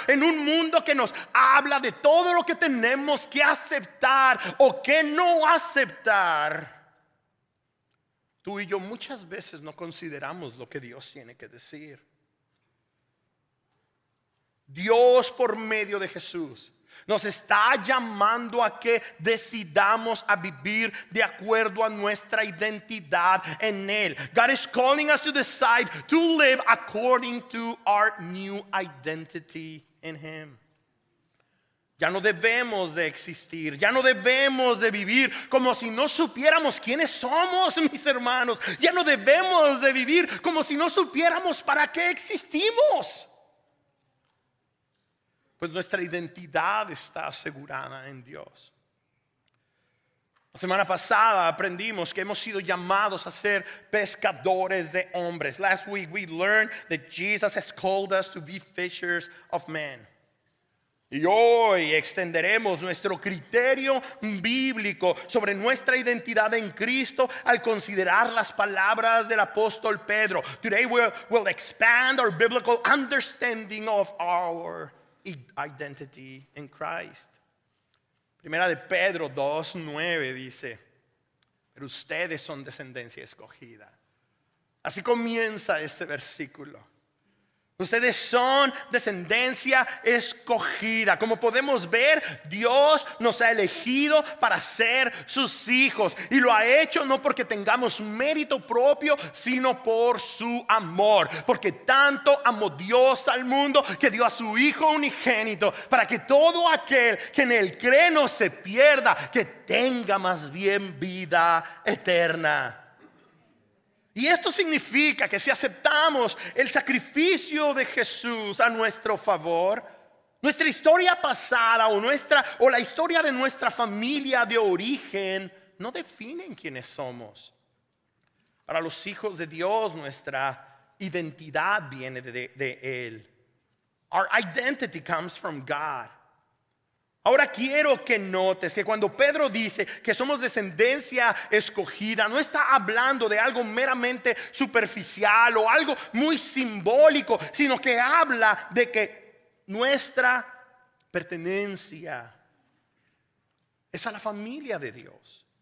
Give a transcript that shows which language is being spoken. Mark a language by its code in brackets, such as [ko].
[es] En un mundo que nos habla de todo lo que tenemos que aceptar o que no aceptar, tú y yo muchas veces no consideramos lo que Dios tiene que decir. Dios por medio de Jesús nos está llamando a que decidamos a vivir de acuerdo a nuestra identidad en Él. [en] God is calling us to decide to live according to our new identity in Him. [es] Ya no debemos de existir, ya no debemos de vivir como si no supiéramos quiénes somos, mis hermanos. Ya no debemos de vivir como si no supiéramos para qué existimos. Pues nuestra identidad está asegurada en Dios. La semana pasada aprendimos que hemos sido llamados a ser pescadores de hombres. [en] Last week we learned that Jesus has called us to be fishers of men. [es] Y hoy extenderemos nuestro criterio bíblico sobre nuestra identidad en Cristo al considerar las palabras del apóstol Pedro. [en] Today we'll expand our biblical understanding of our identity in Christ. [es] Primera de Pedro 2:9 dice: pero ustedes son descendencia escogida. Así comienza este versículo. Ustedes son descendencia escogida. Como podemos ver, Dios nos ha elegido para ser sus hijos. Y lo ha hecho no porque tengamos mérito propio, sino por su amor. Porque tanto amó Dios al mundo que dio a su Hijo unigénito, para que todo aquel que en Él cree no se pierda, que tenga más bien vida eterna. Y esto significa que si aceptamos el sacrificio de Jesús a nuestro favor, nuestra historia pasada o la historia de nuestra familia de origen no definen quiénes somos. Para los hijos de Dios, nuestra identidad viene de Él. [en] Our identity comes from God. [es] Ahora quiero que notes que cuando Pedro dice que somos descendencia escogida, no está hablando de algo meramente superficial o algo muy simbólico, sino que habla de que nuestra pertenencia es a la familia de Dios.